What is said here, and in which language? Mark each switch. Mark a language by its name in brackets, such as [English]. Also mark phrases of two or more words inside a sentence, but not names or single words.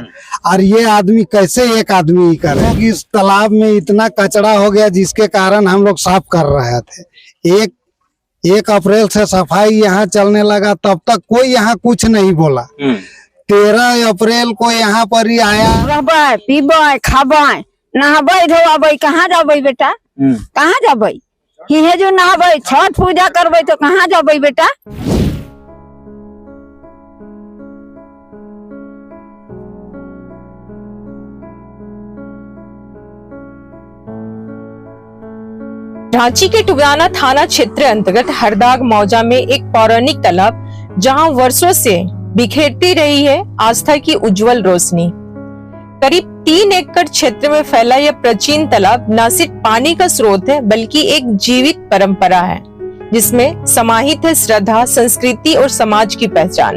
[Hindi] और ये आदमी कैसे एक आदमी ही करे? इस तालाब में इतना कचरा हो गया जिसके कारण हम लोग साफ कर रहे थे। एक अप्रैल से सफाई यहाँ चलने लगा, तब तक कोई यहाँ कुछ नहीं बोला। 13 अप्रैल को यहाँ पर ही आया। [Sadri] रहबै, पीबै, खाबै, नहाबै, धोबै, कहाँ जाबै बेटा? कहाँ जाबै? हिहे जो नहाबै, छठ पूजा करबै तो कहाँ जाबै बेटा? [Hindi] रांची के टुगाना थाना क्षेत्र अंतर्गत हरदाग मौजा में एक पौराणिक तालाब जहां वर्षों से बिखेरती रही है आस्था की उज्जवल रोशनी। करीब 3 एकड़ क्षेत्र में फैला यह प्राचीन तालाब न सिर्फ पानी का स्रोत है बल्कि एक जीवित परंपरा है जिसमें समाहित है श्रद्धा, संस्कृति और समाज की पहचान।